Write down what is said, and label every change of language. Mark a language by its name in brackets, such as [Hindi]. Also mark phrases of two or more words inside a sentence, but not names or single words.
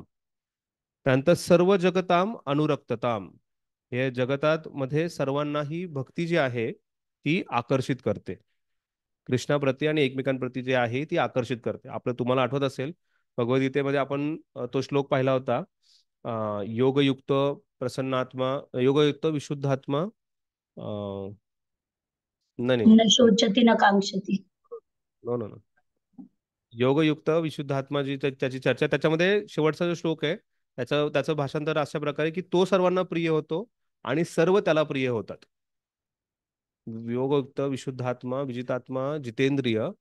[Sanskrit] त्यानंतर सर्व जगताम अनुरक्तताम. [Marathi] हे जगतात मध्ये सर्वांना ही भक्ती जी आहे ती आकर्षित करते. कृष्णाप्रती आणि एकमेकांप्रती जे आहे ती आकर्षित करते. आपलं तुम्हाला आठवत असेल भगवद्गीतेमध्ये आपण तो श्लोक पाहिला होता. [Sanskrit] योगयुक्त प्रसन्नात्मा, योगयुक्त विशुद्धात्मा, नाही, न शोचती न कांक्षती. [English] no no no, [Sanskrit] योगयुक्त विशुद्धात्मा [Marathi] जी त्याची चर्चा, त्याच्यामध्ये शेवटचा जो श्लोक आहे त्याचं त्याचं भाषांतर अशा प्रकारे की तो सर्वांना प्रिय होतो आणि सर्व त्याला प्रिय होतात. [Sanskrit] योगयुक्त विशुद्धात्मा विजितात्मा जितेंद्रिय,